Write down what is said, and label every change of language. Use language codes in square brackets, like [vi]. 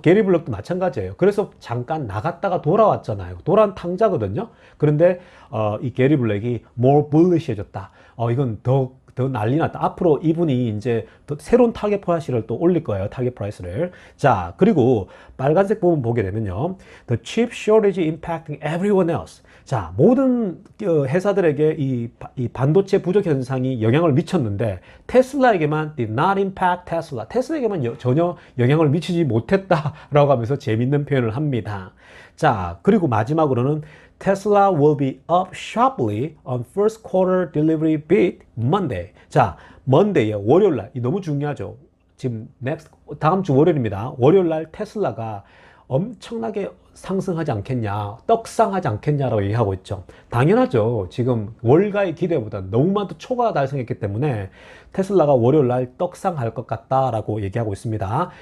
[ko] 게리 블록도 마찬가지예요. 그래서 잠깐 나갔다가 돌아왔잖아요. 돌아온 탕자거든요. 그런데 이 게리 블랙이 [en] more bullish [ko] 해졌다. 이건 더 난리 났다. 앞으로 이분이 이제 새로운 타겟 프라이스를 또 올릴 거예요. 타겟 프라이스를. 자, 그리고 빨간색 부분 보게 되면요. [en] The chip shortage impacting everyone else. [ko] 자, 모든 회사들에게 이 반도체 부족 현상이 영향을 미쳤는데 테슬라에게만 [en] did not impact Tesla. [ko] 테슬라에게만 전혀 영향을 미치지 못했다라고 하면서 재밌는 표현을 합니다. 자, 그리고 마지막으로는 [en] Tesla will be up sharply on first quarter delivery beat Monday. [ko] 자, Monday에 월요일날, 이 너무 중요하죠. 지금 다음 주 월요일입니다. 월요일날 테슬라가 엄청나게 상승하지 않겠냐, 떡상하지 않겠냐라고 얘기하고 있죠. 당연하죠. 지금 월가의 기대보다 너무나도 초과 달성했기 때문에 테슬라가 월요일날 떡상할 것 같다라고 얘기하고 있습니다.